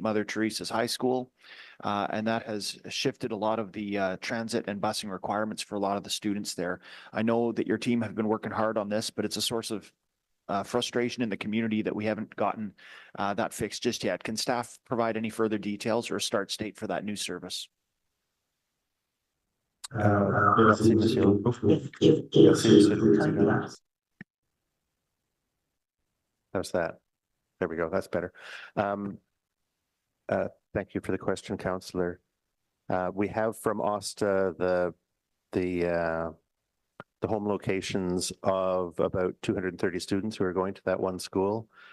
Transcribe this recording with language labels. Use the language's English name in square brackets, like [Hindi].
[English] Mother Teresa's High School. And that has shifted a lot of the, transit and busing requirements for a lot of the students there. I know that your team have been working hard on this, but it's a source of frustration in the community that we haven't gotten that fixed just yet. Can staff provide any further details or a start state for that new service? [French] Merci, monsieur. Merci, monsieur le président. [English] How's that? There we go. That's better. Thank you for the question, Councillor. We have from OSTA the home locations of about 230 students who are going to that one school.